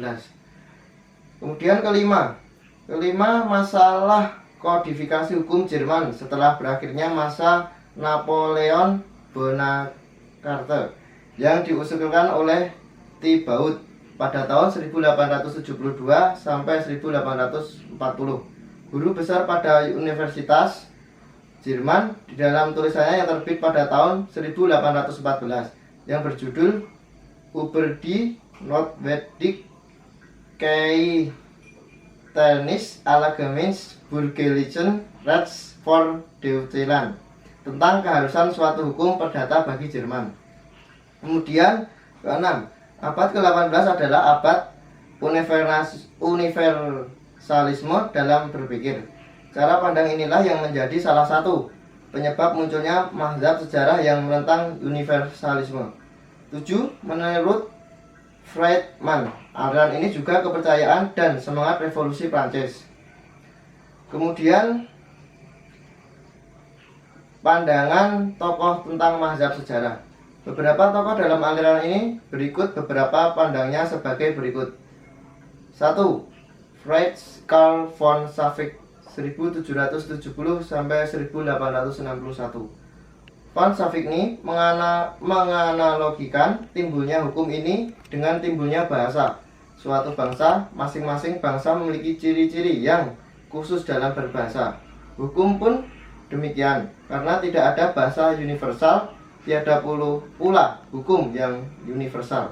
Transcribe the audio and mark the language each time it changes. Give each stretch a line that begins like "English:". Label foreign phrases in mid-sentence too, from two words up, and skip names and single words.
Indonesian: Kemudian kelima, masalah kodifikasi hukum Jerman setelah berakhirnya masa Napoleon Bonaparte yang diusulkan oleh Thibaut pada tahun 1872 sampai 1840. Guru besar pada Universitas Jerman di dalam tulisannya yang terbit pada tahun 1814 yang berjudul Über die Notwendig Tennis Allgemeines Bürgerlichen Rechts for Deutschland, tentang keharusan suatu hukum perdata bagi Jerman. Kemudian ke-6, abad ke-18 adalah abad universalisme dalam berpikir. Cara pandang inilah yang menjadi salah satu penyebab munculnya mazhab sejarah yang menentang universalisme. 7. Menurut Friedman, aliran ini juga kepercayaan dan semangat revolusi Prancis. Kemudian pandangan tokoh tentang mazhab sejarah. Beberapa tokoh dalam aliran ini berikut beberapa pandangnya sebagai berikut. 1. Friedrich Carl von Savigny 1770 sampai 1861. Von Savigny menganalogikan timbulnya hukum ini dengan timbulnya bahasa. Suatu bangsa, masing-masing bangsa memiliki ciri-ciri yang khusus dalam berbahasa. Hukum pun demikian, karena tidak ada bahasa universal, tiada pula hukum yang universal.